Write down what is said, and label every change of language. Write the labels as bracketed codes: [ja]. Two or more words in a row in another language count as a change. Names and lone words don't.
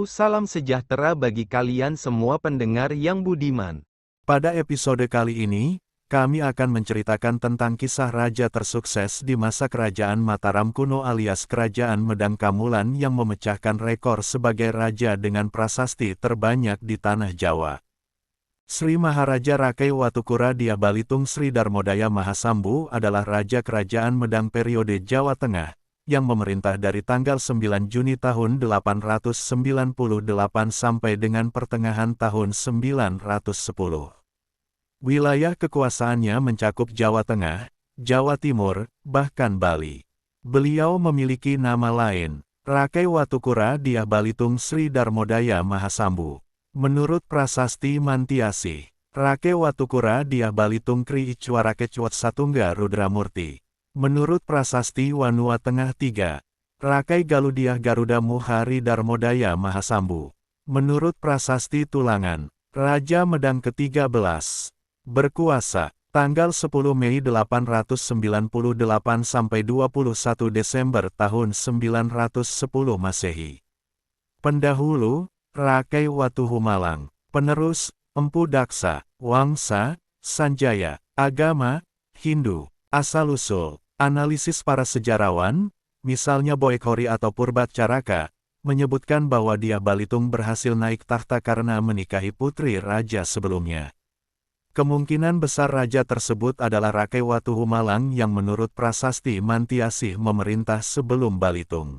[id] Salam sejahtera bagi kalian semua pendengar yang budiman. Pada episode kali ini, kami akan menceritakan tentang kisah raja tersukses di masa kerajaan Mataram kuno alias Kerajaan Medang Kamulan yang memecahkan rekor sebagai raja dengan prasasti terbanyak di tanah Jawa. Sri Maharaja Rakai Watukura Dyah Balitung Sri Darmodaya Mahasambu adalah Raja Kerajaan Medang periode Jawa Tengah, yang memerintah dari tanggal 9 Juni tahun 898 sampai dengan pertengahan tahun 910. Wilayah kekuasaannya mencakup Jawa Tengah, Jawa Timur, bahkan Bali. Beliau memiliki nama lain, Rakai Watukura Dyah Balitung Sri Darmodaya Mahasambu. Menurut prasasti Mantiasih, Rakai Watukura Dyah Balitung Kri Icwarakecwat Satungga Rudramurti. Menurut prasasti Wanua Tengah 3, Rakai Galudiah Garuda Muhari Darmodaya Mahasambu. Menurut prasasti Tulangan, Raja Medang ke-13. Berkuasa, tanggal 10 Mei 898 sampai 21 Desember tahun 910 Masehi. Pendahulu, Rakai Watuhumalang. Penerus, Empu Daksa. Wangsa, Sanjaya. Agama, Hindu. Asal-usul. Analisis para sejarawan, misalnya Boekhori atau Purbacaraka, menyebutkan bahwa Dyah Balitung berhasil naik takhta karena menikahi putri raja sebelumnya. Kemungkinan besar raja tersebut adalah Rakai Watuhumalang yang menurut prasasti Mantiasih memerintah sebelum Balitung.